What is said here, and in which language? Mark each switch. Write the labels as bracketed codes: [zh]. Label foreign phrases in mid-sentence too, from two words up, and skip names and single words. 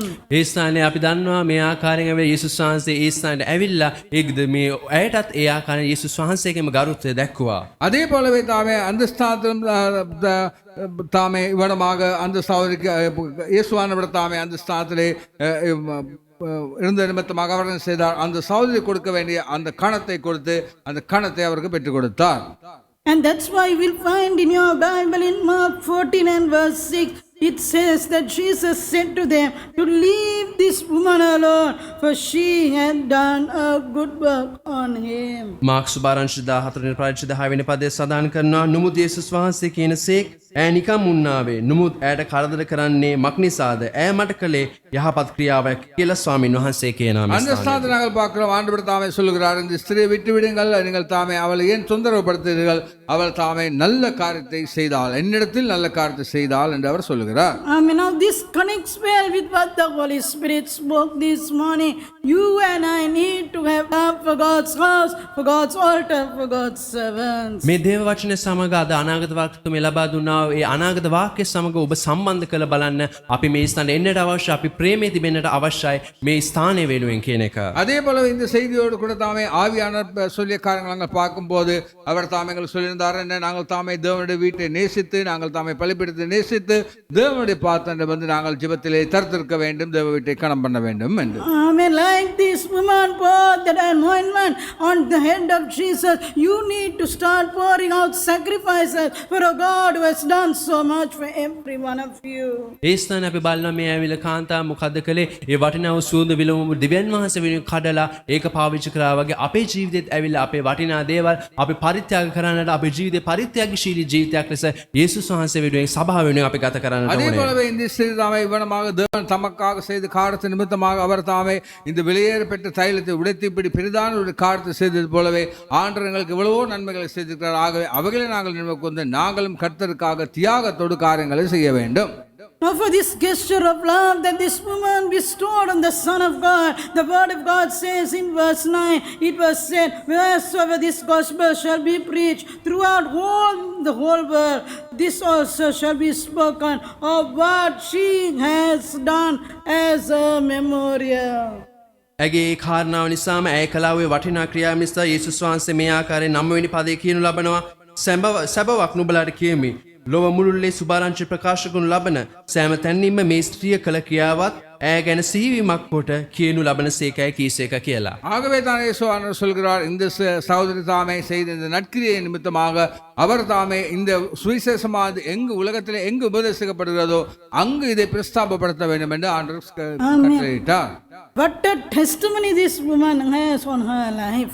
[si] ඒ ස්ථානයේ අපි දන්නවා මේ ආකාරයෙන් ඇවිල්ලා යේසුස් වහන්සේ ඒ ස්ථානයට ඇවිල්ලා ඒකද මේ ඇයටත් ඒ ආකාරයෙන් යේසුස් වහන්සේගේම ගරුත්වය දැක්වුවා. [ta] அதே போலவே தாமே அந்த ஸ்தானம் தாமே இவ்விடமாக அந்த சகோதரிக்கு இயேசுவானவர் தாமே அந்த ஸ்தானத்திலே இருந்த நிமித்தமாக அவர் என்ன செய்தார், அந்த சகோதரி கொடுக்க வேண்டிய அந்த கணத்தை கொடுத்து அந்த கணத்தை அவருக்கு பெற்றுக் கொடுத்தார். [en] And that's why we'll find in your Bible in Mark 14 and verse 6, it says that Jesus said to them to leave this woman alone, for she had done a good work on him. [si] මාක් සුභාරංශ 14 වෙනි පරිච්ඡේදය 6 වෙනි පදයේ සඳහන් කරනවා නුමුත් යේසුස් වහන්සේ කියනසේක් ඈ නිකම් උන්නාවේ නුමුත් ඇයට කරදර කරන්නේ මක් නිසාද ඈ මට කළේ යහපත් ක්‍රියාවක් කියලා ස්වාමීන් වහන්සේ කියනවා. [ta] அந்த ஸ்தானத்தை நாங்கள் பார்க்கிறோம். ஆண்டவர் தாமே சொல்லுகிறார், இந்த ஸ்திரியை விட்டு விடுங்கள், நீங்கள் தாமே அவளை ஏன் தொந்தரவுப்படுத்துகிறீர்கள், அவள் தாமே நல்ல காரியத்தை செய்தாள், என்னிடத்தில் நல்ல காரியத்தை செய்தாள் என்று அவர் சொல்லுகிறார். [en] Now this connects well with what the Holy Spirit spoke this morning. You and I need to have love for God's house, for God's altar, for God's servants. [si] මේ දේව වචනය සමග අද අනාගත වාක්‍යතුමේ ලබා දුන්නා ඒ අනාගත වාක්‍ය සමග ඔබ සම්බන්ධ කළ බලන්න අපි මේ ස්ථානයේ එන්නට අවශ්‍ය, අපි ප්‍රේමයේ තිබෙන්නට අවශ්‍යයි මේ ස්ථානය වෙනුවෙන් කියන එක. [ta] அதே போல இந்த செய்தியோடு கூட தாமே ஆவியானவர் சொல்லிய காரியங்கள் நாங்கள் பார்க்கும்போது அவர் தாமே எங்களுக்கு சொல்லியிருந்தார் என்ன, நாங்கள் தாமே தேவனுடைய வீட்டை நேசித்து, நாங்கள் தாமே பலிபீடத்தை நேசித்து தேவனுடைய பாத்திரத்தை வந்து நாங்கள் ஜெபத்திலே தரித்திருக்க வேண்டும், தேவ வீட்டை கணம் பண்ண வேண்டும் என்று. [en] Amen. Like this woman poured that anointment on the head of Jesus, you need to start pouring out sacrifices for a God who has done so much for every one of you. [si] ඒ ස්ථානයේ අපි බලනවා මේ ඇවිල්ලා කාන්තාව මොකද්ද කළේ? ඒ වටිනා වූ සුවඳ විලවුම දිව්‍යන් වහන්සේ වෙනුවෙන් කඩලා ඒක පාවිච්චි කරා වගේ අපේ ජීවිතේත් ඇවිල්ලා අපේ වටිනා දේවල් අපි පරිත්‍යාග කරන්නට, අපේ ජීවිතේ පරිත්‍යාගශීලී ජීවිතයක් ලෙස යේසුස් වහන්සේ වෙනුවෙන් සභාව වෙනුවෙන් අපි ගත කරන්නට [ta] அதே [si] ඕනේ. [ta] போலவே இந்த ஸ்திரீ தாமே இவ்வளமாக தேவன் தமக்காக செய்த காரியத்தின் நிமித்தமாக அவர் தாமே இந்த வெளியேற பெற்ற தைலத்தை உடைத்து இப்படி பெரிதான ஒரு காரியத்தை செய்தது போலவே ஆண்டவர் எங்களுக்கு எவ்வளவோ நன்மைகளை செய்திருக்கிறார். ஆகவே அவைகளை நாங்கள் நினைவு கொண்டு நாங்களும் கர்த்தருக்காக தியாகத்தோடு காரியங்களை செய்ய வேண்டும். [en] Now for this gesture of love that this woman bestowed on the Son of God, the word of God says in verse 9, it was said, wheresoever this gospel shall be preached throughout the whole world, this also shall be spoken of what she has done as a memorial. [si] ඇගේ ඒ කාරණාව නිසාම ඇය කලාවේ වටිනා ක්‍රියාව නිසා යේසුස් වහන්සේ මේ ආකාරයෙන් 9 වෙනි පදයේ කියනු ලබනවා සැබවක් නුඹලාට කියමි ලොව මුළුල්ලේ සුභාරංචි ප්‍රකාශ කරනු ලබන සෑම තැනින්ම මේ ස්ත්‍රිය කළ ක්‍රියාවත් ඇය ගැන සිහිවීමක් කොට කියනු ලබන සේකයි කීසේක කියලා. [ta] ஆகவே தான் இயேசுவானவர் சொல்கிறார், இந்த சகோதரி தாமே செய்த இந்த நற்கிரியை நிமித்தமாக அவர் தாமே இந்த சுவிசேஷமானது எங்கு உலகத்திலே எங்கு உபதேசிக்கப்படுகிறதோ அங்கு இதை பிரஸ்தாபப்படுத்த வேண்டும் என்று ஆண்டவர் கட்டளையிட்டார். [en] What a testimony this woman has on her life.